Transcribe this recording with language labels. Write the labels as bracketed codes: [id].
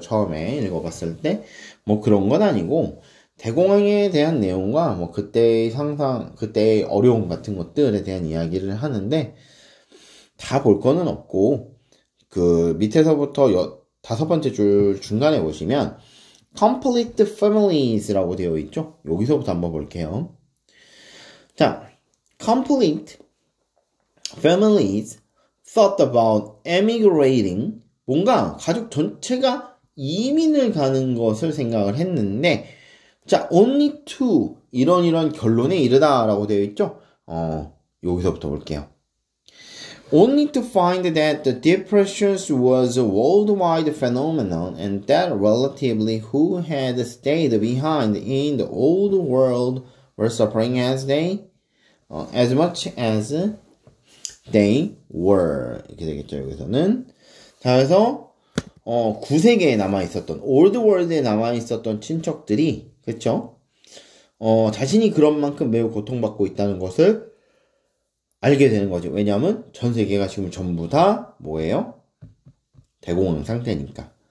[ko] 처음에 읽어봤을 때 뭐 그런 건 아니고 대공황에 대한 내용과 뭐 그때의 상상, 그때의 어려움 같은 것들에 대한 이야기를 하는데 다 볼 거는 없고 그 밑에서부터 5번째 줄 중간에 보시면 [en] complete families [ko] 라고 되어 있죠. 여기서부터 한번 볼게요. [en] 자, complete families thought about emigrating. [ko] 뭔가 가족 전체가 이민을 가는 것을 생각을 했는데, 자, [en] only to [ko] 이런 결론에 이르다라고 되어 있죠. 여기서부터 볼게요. [en] Only to find that the depression was a worldwide phenomenon and that relatively who had stayed behind in the old world were suffering as much as they were. [ko] 이렇게 되겠죠, 여기서는. 자, 그래서, 9세계에 남아있었던, [en] old world [ko] 에 남아있었던 친척들이, 그쵸? 자신이 그런 만큼 매우 고통받고 있다는 것을 알게 되는 거죠. 왜냐하면 전 세계가 지금 전부 다 뭐예요? 대공황 상태니까.